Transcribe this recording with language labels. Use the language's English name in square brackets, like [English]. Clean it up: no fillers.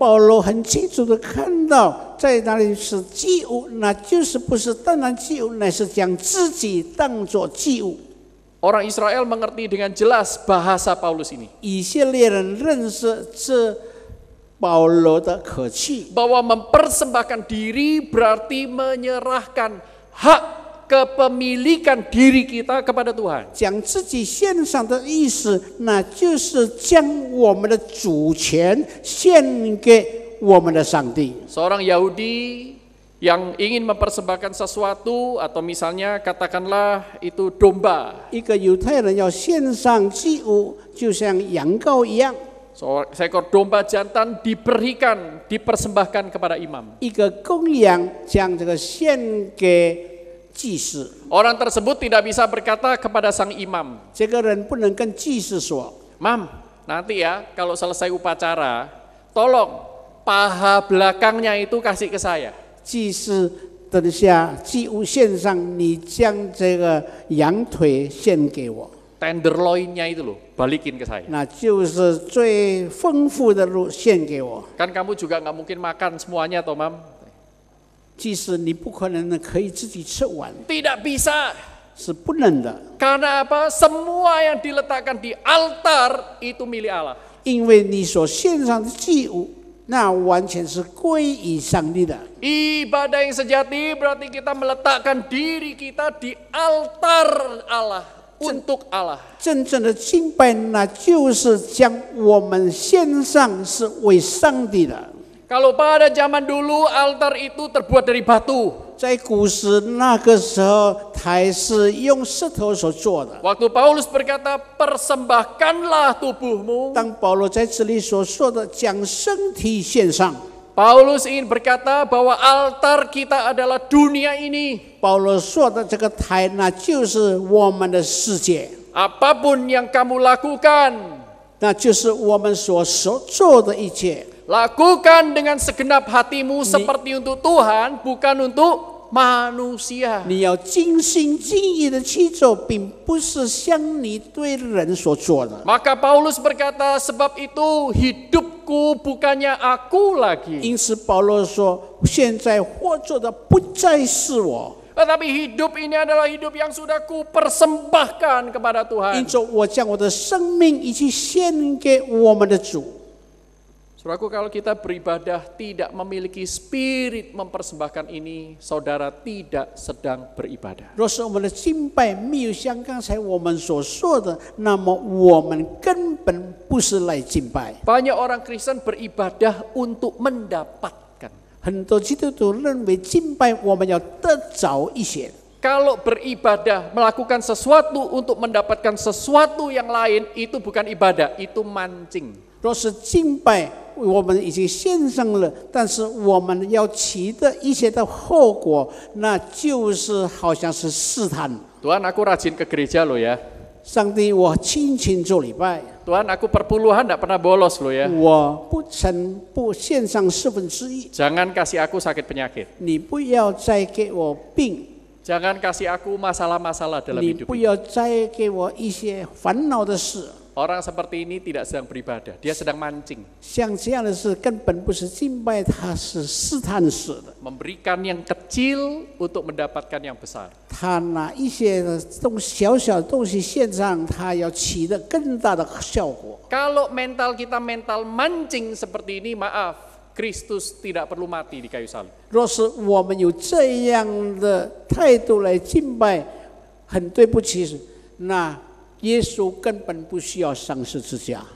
[Chinese] 保罗很清楚的看到，在哪里是祭物，那就是不是单单祭物，乃是将自己当作祭物。 [Indonesian] Orang Israel mengerti dengan jelas bahasa Paulus ini. [Chinese] 以色列人认识这保罗的口气， [Indonesian] Bahwa mempersembahkan diri berarti menyerahkan hak kepemilikan diri kita kepada Tuhan. [Chinese] 将自己献上的意思，那就是将我们的主权献给我们的上帝。 [Indonesian] Seorang Yahudi yang ingin mempersembahkan sesuatu atau misalnya katakanlah itu domba. [Chinese] 一个犹太人要献上祭物，就像羊羔一样， [Indonesian] Seekor domba jantan dipersembahkan kepada imam. [Chinese] 一个公羊将这个献给祭司。 [Indonesian] Orang tersebut tidak bisa berkata kepada sang imam, [Chinese] 这个人不能跟祭司说 [Indonesian] Mam, nanti ya kalau selesai upacara, tolong paha belakangnya itu kasih ke saya. [Chinese] 祭司等下祭物献上，你将这个羊腿献给我， [Indonesian] Tenderloinnya itu loh, balikin ke saya. [Chinese] 那就是最丰富的肉献给我。 [Indonesian] Kan kamu juga nggak mungkin makan semuanya toh mam. [Chinese] 祭司你不可能可以自己吃完， [Indonesian] Tidak bisa. [Chinese] 是不能的， [Indonesian] Karena apa? Semua yang diletakkan di altar itu milik Allah. [Chinese] 因为你所献上的祭物，那完全是归于上帝的。 [Indonesian] Ibadah yang sejati berarti kita meletakkan diri kita di altar Allah, untuk Allah. [Chinese] 真正的敬拜，那就是将我们献上是为上帝的。 [Indonesian] Kalau pada zaman dulu altar itu terbuat dari batu. [Chinese] 在古时那个时候，台是用石头所做的。 [Indonesian] Waktu Paulus berkata, persembahkanlah tubuhmu. [Chinese] 当保罗在这里所说的将身体献上， [Indonesian] Paulus ingin berkata bahwa altar kita adalah dunia ini. [Chinese] 保罗说的这个台，那就是我们的世界， [Indonesian] Apapun yang kamu lakukan, [Chinese] 那就是我们所做的一切。 [Indonesian] lakukan dengan segenap hatimu seperti untuk Tuhan, bukan untuk manusia. [Chinese] 你要尽心尽意的去做，并不是像你对人所做的。 [Indonesian] Maka Paulus berkata, sebab itu hidupku bukannya aku lagi. [Chinese] 因此，保罗说：“现在活着的不再是我， [Indonesian] Tetapi hidup ini adalah hidup yang sudah kupersembahkan kepada [Chinese] 因 [Indonesian] Tuhan. [Chinese] 着我将我的生命一起献给我们的主。” [Indonesian] Saudaraku, kalau kita beribadah tidak memiliki spirit mempersembahkan ini, saudara tidak sedang beribadah. [Chinese] 若是我们的敬拜没有像刚才我们所说的，那么我们根本不是来敬拜。 [Indonesian] Banyak orang Kristen beribadah untuk mendapatkan. [Chinese] 很多基督徒认为敬拜我们要得着一些， [Indonesian] Kalau beribadah, melakukan sesuatu untuk mendapatkan sesuatu yang lain, itu bukan ibadah, itu mancing. [Chinese] 若是敬拜我们已经献上了，但是我们要起的一些的后果，那就是好像是试探。 [Indonesian] Tuhan, aku rajin ke gereja loh ya. [Chinese] 上帝，我勤勤做礼拜， [Indonesian] Tuhan, aku perpuluhan tidak pernah bolos loh ya. [Chinese] 我不献上1/4， [Indonesian] Jangan kasih aku sakit penyakit. [Chinese] 你不要再给我病， [Indonesian] Jangan kasih aku masalah-masalah dalam [Chinese] 你 [Indonesian] hidup [Chinese] 不 [Indonesian] ini. [Chinese] 要再给我一些烦恼的事。 [Indonesian] Orang seperti ini tidak sedang beribadah, dia sedang mancing. [Chinese] 像这样的事根本不是敬拜，它是试探式的。 [Indonesian] Memberikan yang kecil untuk mendapatkan yang besar. [Chinese] 他拿一些小小的东西献上，他要起的更大的效果。 [Indonesian] Kalau mental kita mental mancing seperti ini, maaf, Kristus tidak perlu mati di kayu salib. [Chinese] 若是我们有这样的态度来敬拜，很对不起，那耶稣根本不需要上十字架。